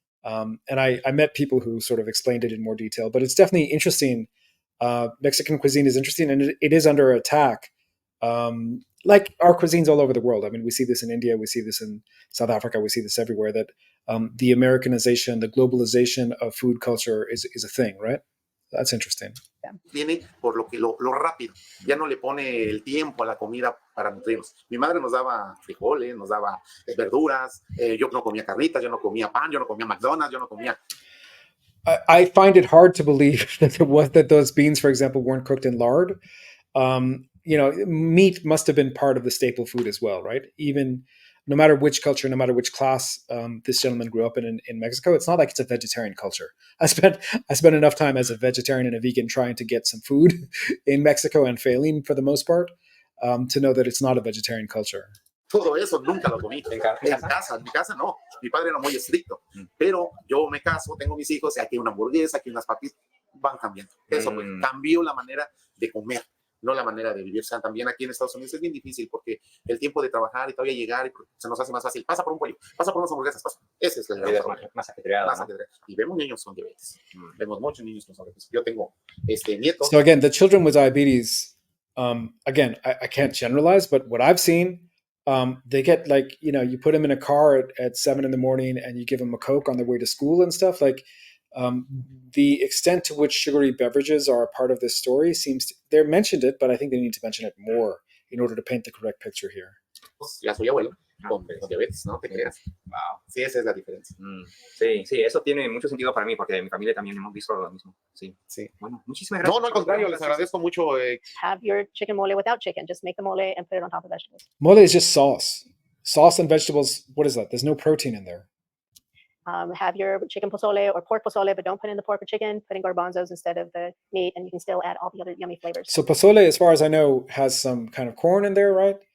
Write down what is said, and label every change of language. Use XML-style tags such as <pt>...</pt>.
<en>And I met people who sort of explained it in more detail, but it's definitely interesting. Mexican cuisine is interesting, and it is under attack. Like our cuisines all over the world. I mean, we see this in India, we see this in South Africa, we see this everywhere, that the Americanization, the globalization of food culture is a thing, right? That's interesting.</en> <es>Tiene por lo que lo rápido, ya no le pone el tiempo a la comida para nutrirnos. Mi madre nos daba frijoles, nos daba verduras, yo no comía carnitas, yo no comía pan, yo no comía McDonald's, yo no comía.</es> <en>I find it hard to believe that those beans, for example, weren't cooked in lard. Meat must have been part of the staple food as well, right? Even no matter which culture, no matter which class this gentleman grew up in Mexico, it's not like it's a vegetarian culture. I spent enough time as a vegetarian and a vegan trying to get some food in Mexico and failing for the most part to know that it's not a vegetarian culture.</en> <es>Todo eso nunca lo comí. En mi casa no. Mi padre era muy estricto. Pero yo me caso, tengo mis hijos, y aquí hay una hamburguesa, aquí unas papitas, van cambiando. Eso pues, cambió la manera de comer, no la manera de vivir. O sea, también aquí en Estados Unidos es bien difícil porque el tiempo de trabajar y todavía llegar se nos hace más fácil. Pasa por un pollo, pasa por unas hamburguesas, pasa. Ese es el gran problema. Más ajetreado. Y vemos niños con diabetes. Vemos muchos niños con diabetes. Yo tengo nietos.</es> <en>So again, the children with diabetes, again, I can't generalize, but what I've seen, they get like, you put them in a car at 7 a.m. and you give them a Coke on their way to school and stuff. Like the extent to which sugary beverages are a part of this story they're mentioned it, but I think they need to mention it more in order to paint the correct picture here.</en> <es>Ya soy abuelo con diabetes, no te creas.</es> <en>Wow.</en> <es>Sí, esa es la diferencia. Sí, sí, eso tiene mucho sentido para mí porque en mi familia también hemos visto lo mismo. Sí. Sí. Bueno, muchísimas gracias. No, no, al contrario, les agradezco mucho.</es> <en>Have your chicken mole without chicken. Just make the mole and put it on top of vegetables. Mole is just sauce. Sauce and vegetables. What is that? There's no protein in there. Have your chicken pozole or pork pozole, but don't put in the pork or chicken. Put in garbanzos instead of the meat, and you can still add all the other yummy flavors. So pozole, as far as I know, has some kind of corn in there, right?</en>